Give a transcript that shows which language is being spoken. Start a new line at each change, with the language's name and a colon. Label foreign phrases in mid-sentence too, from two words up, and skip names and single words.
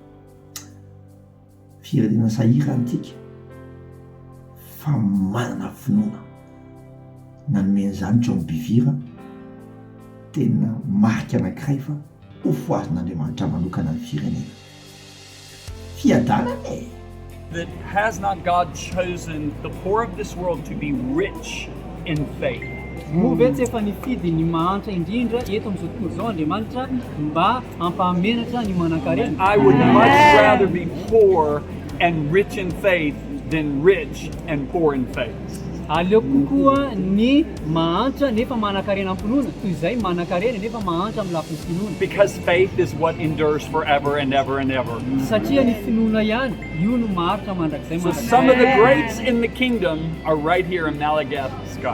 Malagasy: Firenena sahirantsika fa manana finoana nanomeny John Bevere tena marika anankiray fa ho foazon'Andriamanitra manokana ny firenena. Fiadanana e!
English: That has not God chosen the poor of this world to be rich in faith?
Malagasy: Movetsy efa nifidy ny mahantra indrindra eto amin'izao tontolo izao Andriamanitra mba hampahamenatra ny manan-karena.
English: I would much rather be poor and rich in faith than rich and poor in faith.
Malagasy: Aleoko kokoa ny mahantra nefa manan-karena amin'ny finoana toy izay manan-karena nefa mahantra amin'ny lafiny finoana.
English: Because faith is what endures forever and ever and ever.
Malagasy: Satria ny finoana ihany io no maharitra mandrakizay.
English: So some of the greats in the kingdom are right here in Madagascar.